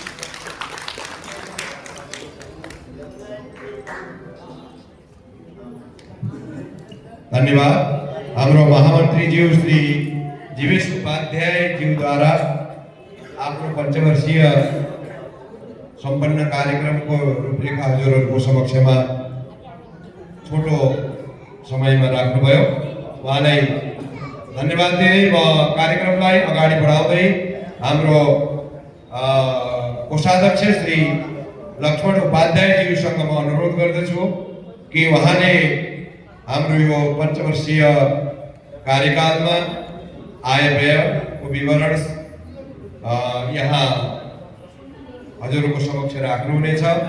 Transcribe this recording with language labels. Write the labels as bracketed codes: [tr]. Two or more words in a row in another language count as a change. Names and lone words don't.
[ne] धन्यवाद। [hi] हमरो महामंत्री जी श्री जीवेश उपाध्याय जी द्वारा आपको पंचवर्षीय संपन्न कार्यक्रम को रूपरेखा [ne] हजुरहरूको समक्षमा छोटो समयमा राख्नुभयो। उहाँलाई धन्यवाद दिँदै म कार्यक्रमलाई अगाडि बढाउँदै हाम्रो कोषाध्यक्ष श्री लक्ष्मण उपाध्यायज्यूसँग म अनुरोध गर्दछु कि उहाँले हाम्रो यो पञ्चवर्षीय कार्यकालमा आय व्ययको विवरण यहाँ हजुरहरूको समक्ष राख्नुहुनेछ